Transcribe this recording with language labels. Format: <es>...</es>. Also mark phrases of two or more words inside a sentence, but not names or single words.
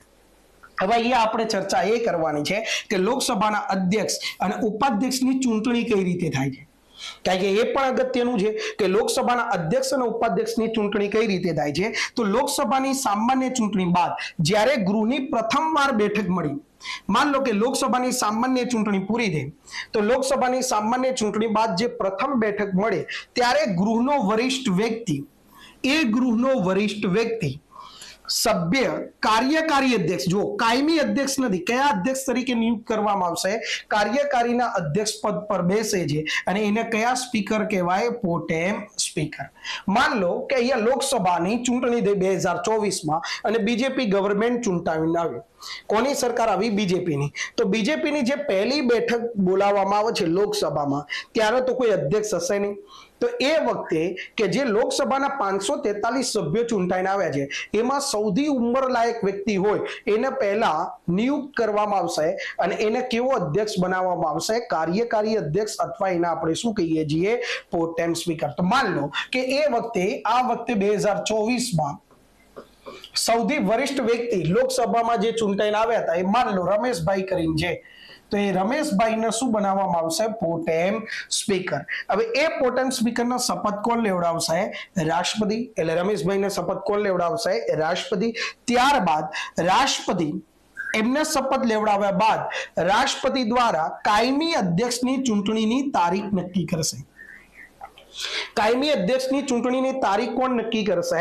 <gu>હવે અહીંયા આપણે ચર્ચા એ કરવાની છે કે લોકસભાના અધ્યક્ષ અને ઉપાધ્યક્ષની ચૂંટણી કઈ રીતે થાય છે, કારણ કે એ પણ અગત્યનું છે કે લોકસભાના અધ્યક્ષ અને ઉપાધ્યક્ષની ચૂંટણી કઈ રીતે થાય છે. તો લોકસભાની સામાન્ય ચૂંટણી બાદ જ્યારે ગૃહની પ્રથમવાર બેઠક મળી,</gu> <hi>मान लो कि</hi> <gu>લોકસભા સામાન્ય ચૂંટણી પૂરી થી તો લોકસભા સામાન્ય ચૂંટણી બાદ જે પ્રથમ બેઠક મળે ત્યારે ગૃહનો વરિષ્ઠ વ્યક્તિ સભ્ય કાર્યકારી અધ્યક્ષ જો કાયમી અધ્યક્ષ નહીં ક્યા અધ્યક્ષ તરીકે નિયુક્ત કરવામાં આવશે કાર્યકારીના અધ્યક્ષ પદ પર બેસે છે અને એને કયા સ્પીકર કહેવાય</gu> <en>protem speaker.</en> <hi>मान लो कि</hi> <gu>અહીંયા લોકસભાની ચૂંટણી થઈ 2024 માં અને બીજેપી ગવર્નમેન્ટ ચૂંટાવીને આવી. કોની સરકાર આવી? बीजेपीनी. તો બીજેપીની જે પહેલી બેઠક બોલાવવામાં આવે છે લોકસભામાં ત્યારે તો કોઈ અધ્યક્ષ હશે નહીં. તો એ વખતે કે જે લોકસભાના 543 સભ્યો ચૂંટાઈને આવ્યા છે એમાં સૌથી ઉંમરલાયક વ્યક્તિ હોય એને પહેલા નિયુક્ત કરવામાં આવશે અને એને કેવો અધ્યક્ષ બનાવવામાં આવશે? કાર્યકારી અધ્યક્ષ અથવા એને આપણે શું કહીએ છીએ?</gu> <en>protem speaker.</en> <gu>तो</gu> <hi>मान लो</hi> <gu>કે એ વખતે આ વખતે 2024 માં સૌથી વરિષ્ઠ વ્યક્તિ લોકસભામાં જે ચૂંટાઈને આવ્યા હતા એ</gu> <hi>मान लो</hi> <gu>રમેશભાઈ કરીને છે તો યે રમેશભાઈ ને શૂ બનાવવામાં આવશે?</gu> <en>protem speaker.</en> <gu>હવે એ</gu> <en>protem speaker</en> <gu>ના શપથ કોણ લેવડાવશે? राष्ट्रपति. એટલે રમેશભાઈને શપથ કોણ લેવડાવશે? રાષ્ટ્રપતિ. ત્યારબાદ રાષ્ટ્રપતિ એમને શપથ લેવડાવ્યા બાદ રાષ્ટ્રપતિ દ્વારા કાયમી અધ્યક્ષની ચૂંટણીની તારીખ નક્કી કરશે. કાયમી અધ્યક્ષની ચૂંટણીની તારીખ કોણ નક્કી કરશે?</gu>